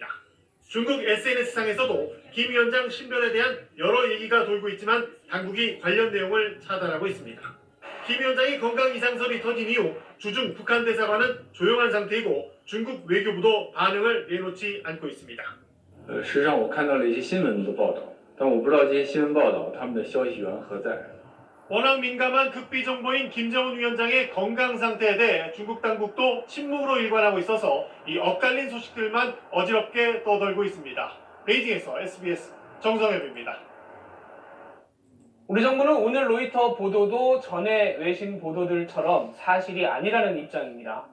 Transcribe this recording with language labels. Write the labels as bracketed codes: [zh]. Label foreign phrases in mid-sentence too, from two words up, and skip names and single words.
[ko] 중국 SNS상에서도 김 위원장 신변에 대한 여러 얘기가 돌고 있지만 당국이 관련 내용을 차단하고 있습니다. 김 위원장이 건강 이상설이 터진 이후 주중 북한 대사관은 조용한 상태이고 중국 외교부도 반응을 내놓지 않고 있습니다. [zh] 实际上我看到了一些新闻的报道，但我不知道这些新闻报道他们的消息源何在。 [ko] 워낙 민감한 극비 정보인 김정은 위원장의 건강 상태에 대해 중국 당국도 침묵으로 일관하고 있어서 이 엇갈린 소식들만 어지럽게 떠돌고 있습니다. 베이징에서 SBS 정성엽입니다. 우리 정부는 오늘 로이터 보도도 전에 외신 보도들처럼 사실이 아니라는 입장입니다.